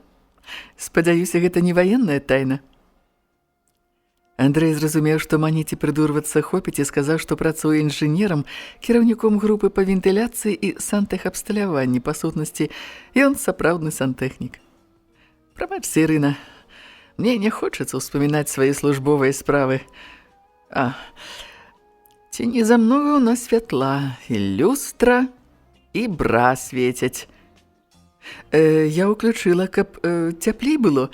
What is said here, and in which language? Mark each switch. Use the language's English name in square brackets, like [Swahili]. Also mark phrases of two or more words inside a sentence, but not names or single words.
[Belarusian] Спадзяюся, гэта не ваенная тайна. Андрэй зразумеў, што маніць і прыдурвацца хопіць, і сказаў, што працуе інжынерам, кіраўніком групы па вентыляцыі і сантэхабсталяванні. Па сутнасці, ён сапраўдны сантэхнік. Прабачце, Ірына, [Russian] Мне не хочется вспоминать свои службовые справы. [Belarusian] Ці не замнога ў нас святла, і люстра, і бра светяць. Я ўключыла, каб цяплей было.